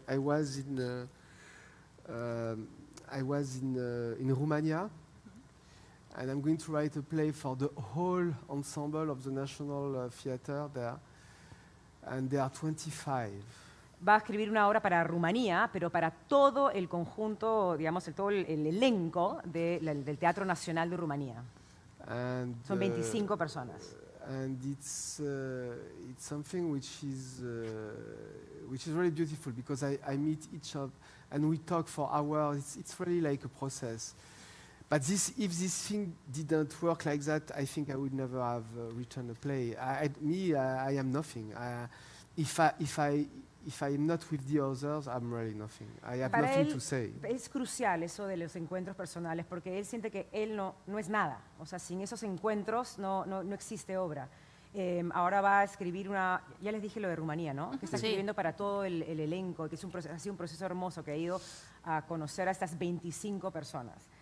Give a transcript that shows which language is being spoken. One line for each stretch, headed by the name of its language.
English: I was in Romania, and I'm going to write a play for the whole ensemble of the National Theatre there, and there are 25.
Spanish: Va a escribir una obra para Rumanía, pero para todo el conjunto, todo el elenco del Teatro Nacional de Rumanía.
English: And,
Spanish: Son 25 personas.
English: And it's something which is really beautiful, because I meet each of, and we talk for hours. It's really like a process. But if this thing didn't work like that, I think I would never have written a play. I am nothing. If I'm not with the others, I'm really nothing. I have
Spanish: Para
English: nothing
Spanish: él
English: to say.
Spanish: es crucial eso de los encuentros personales, porque él siente que él no es nada. O sea, sin esos encuentros no existe obra. Ahora va a escribir ya les dije lo de Rumanía, ¿no? Que está escribiendo para todo el elenco, que ha sido un proceso hermoso, que ha ido a conocer a estas 25 personas.